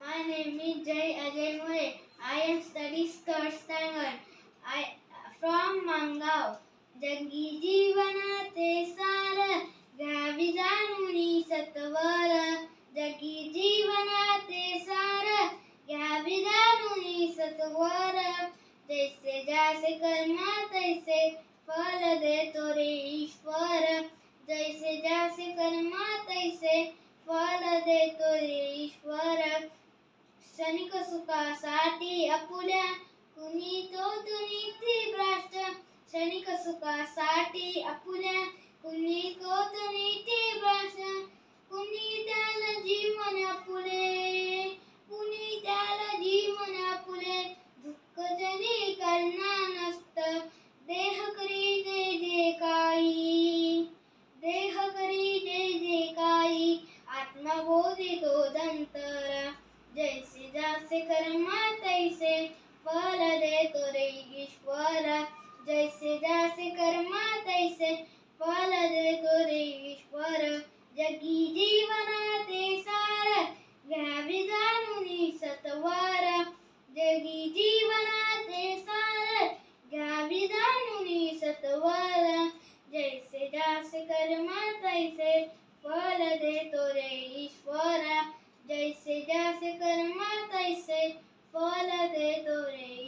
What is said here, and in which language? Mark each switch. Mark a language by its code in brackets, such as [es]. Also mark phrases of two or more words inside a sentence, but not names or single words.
[en] name is Jay Ajay Mure. I am studying third standard. I from Mangav. [mr] जगी जीवनाते सार गावी जाणुनी सत्वर. जगी जीवनाते सार गावी जाणुनी सत्वर. जैसे जासे कर्म तैसे फल देतो रे ईश्वर. जैसे जासे कर्म तैसे फल देतो रे ईश्वर. क्षणिक सुखासाठी आपुल्या कुणी तो तुनीती भ्रष्ट. क्षणिक सुखासाठी आपुल्या कुणी तो तुनीती भ्रष्ट. कुणी त्याला जीवन आपुले, कुणी त्याला जीवन आपुले. दुःख जनी करणार नसत. देह करी जे जे काही, देह करी जे जे काही. आत्मा बोधितो दंतर. जैसे जासे कर्म तैसे फल देतो रे ईश्वर. जैसे जासे कर्म तैसे फल देतो रे ईश्वर. जगी जीवनाते सार घ्यावी जाणुनी सत्वर. जगी जीवनाते सार घ्यावी जाणुनी सत्वर. जैसे जासे कर्म तैसे फल देतो रे ईश्वर. जैसे जासे कर्म तैसे फल देतो रे